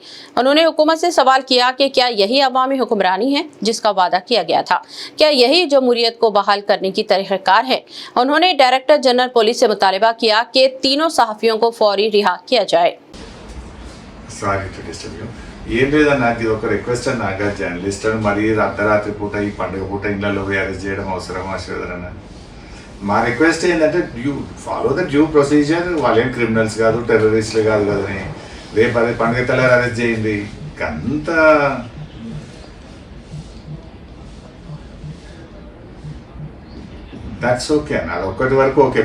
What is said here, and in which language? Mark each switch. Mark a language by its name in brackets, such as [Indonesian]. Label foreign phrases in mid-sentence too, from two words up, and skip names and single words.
[Urdu] انہوں نے حکومت سے سوال کیا کہ کیا یہی عوامی حکمرانی ہے جس کا وعدہ کیا گیا تھا؟ کیا یہی جمہوریت کو بحال کرنے کی طریقہ کار ہے؟ انہوں نے ڈائریکٹر جنرل پولیس سے مطالبہ کیا کہ تینوں صحافیوں کو فوری رہا کیا جائے۔ [Telugu] ఏం లేదన్న, నాకు ఇది ఒక రిక్వెస్ట్ అన్న, నాకు జర్నలిస్ట్ అని మరీ అర్ధరాత్రి పూట ఈ పండుగ పూట ఇళ్ళలో పోయి అరెస్ట్ చేయడం అవసరమా శ్రీధరన్న? మా రిక్వెస్ట్ ఏంటంటే [English] you follow the due procedure. [Telugu] వాళ్ళేం క్రిమినల్స్ కాదు, టెర్రరిస్టులు కాదు కదని రేపు అదే పండుగ తెల్లారి అరెస్ట్ చేయండి. అంత [English] that's okay [Telugu] అన్న, అది ఒక్కటి వరకు ఓకే.